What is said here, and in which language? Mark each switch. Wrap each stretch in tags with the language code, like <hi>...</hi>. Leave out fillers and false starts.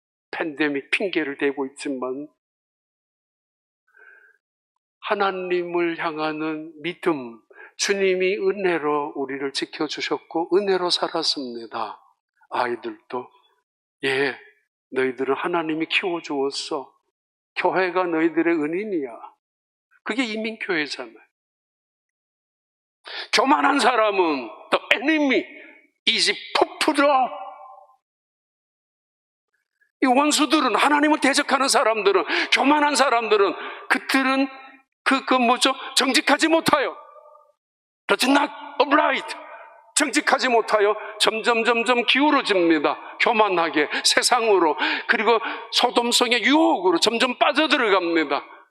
<ko>팬데믹 핑계를 대고 있지만 하나님을 향하는 믿음, 주님이 은혜로 우리를 지켜주셨고 은혜로 살았습니다. 아이들도 너희들은 하나님이 키워주었어. 교회가 너희들의 은인이야. 그게 이민교회잖아요. 교만한 사람은</ko> <en>the enemy is puffed up.</en> <ko>이 원수들은, 하나님을 대적하는 사람들은, 교만한 사람들은, 그들은 정직하지 못하여,</ko> <en>does not upright,</en> <ko>정직하지 못하여 점점 기울어집니다. 교만하게, 세상으로, 그리고 소돔성의 유혹으로 점점 빠져들어갑니다.</ko>